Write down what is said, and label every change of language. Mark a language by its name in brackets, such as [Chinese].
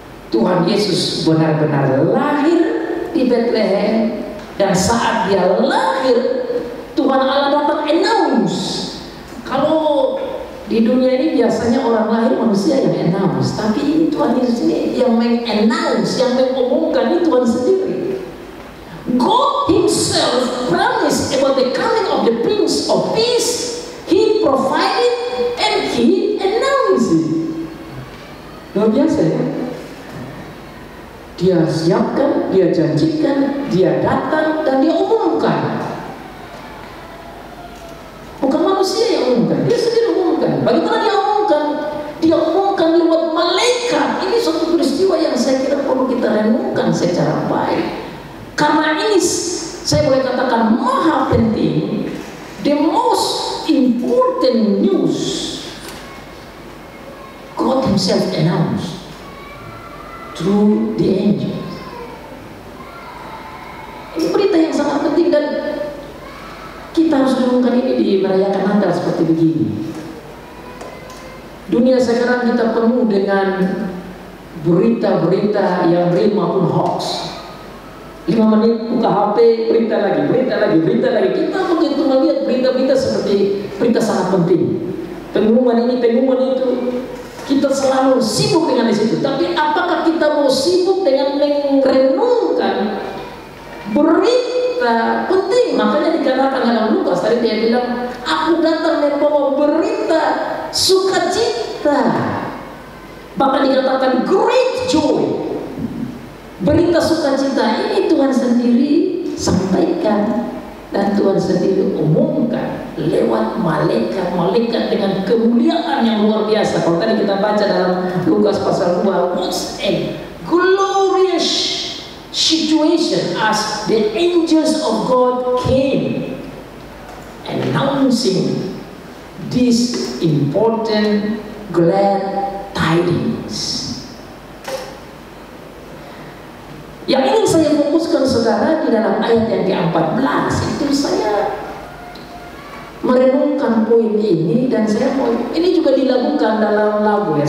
[Indonesian] Tuhan Yesus benar-benar lahir di Bethlehem, dan saat Dia lahir, Tuhan Allah datang announce. Kalau di dunia ini biasanya orang lahir manusia yang announce, tapi ini Tuhan Yesus ini yang mengannounce, yang mengumumkan, ini Tuhan sendiri. [English] God Himself promised about the coming of the Prince of Peace. He provided and He announced it. [Indonesian] Luar biasa ya. Dia siapkan, Dia janjikan, Dia datang, dan Dia umumkan. Bukan manusia yang umumkan, Dia sendiri umumkan. Bagaimana Dia umumkan? Dia umumkan lewat malaikat. Ini suatu peristiwa yang saya kira perlu kita renungkan secara baik. Karena ini saya boleh katakan maha penting. [English] The most important news God Himself announced through the angels. [Indonesian] Ini berita yang sangat penting, dan kita harus renungkan ini di merayakan Natal seperti begini. Dunia sekarang kita penuh dengan berita-berita yang real maupun hoax. 5 menit buka HP, berita lagi. Kita begitu melihat berita-berita seperti berita sangat penting. Pengumuman ini, pengumuman itu. Kita selalu sibuk dengan di situ. Tapi apakah kita mau sibuk dengan merenungkan berita penting? Makanya dikatakan dalam Lukas tadi dia bilang, aku datang membawa berita sukacita. Bahkan dikatakan [English] great joy. [Indonesian] Berita sukacita ini Tuhan sendiri sampaikan, dan Tuhan sendiri umumkan lewat malaikat dengan kemuliaan yang luar biasa. Kalau tadi kita baca dalam Lukas pasal 2, [English] what's a glorious situation as the angels of God came announcing this important glad tidings. [Indonesian] Yang ingin saya fokuskan saudara di dalam ayat yang ke-14 itu, saya merenungkan poin ini, dan saya mau ini juga dilakukan dalam lagu ya.